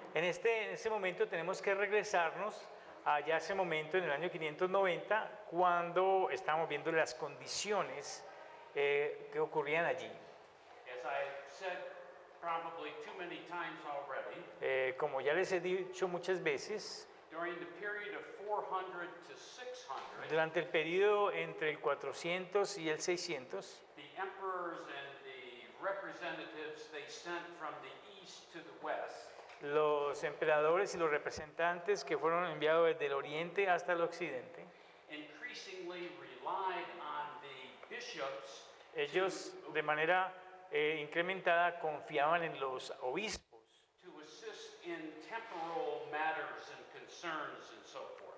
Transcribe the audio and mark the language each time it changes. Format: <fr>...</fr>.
<es>En ese momento tenemos que regresarnos allá a ese momento en el año 590, cuando estábamos viendo las condiciones que ocurrían allí.</es> <en>As I said probably too many times already,</en> <es>Como ya les he dicho muchas veces,</es> <en>during the period of 400 to 600,</en> <es>durante el periodo entre el 400 y el 600,</es> <en>the emperors and the representatives they sent from the east east to the west,</en> <es>los emperadores y los representantes que fueron enviados desde el oriente hasta el occidente,</es> <en>increasingly relied on the bishops</en> <es>ellos de manera incrementada confiaban en los obispos</es> <en>to assist in temporal matters and concerns and so forth.</en>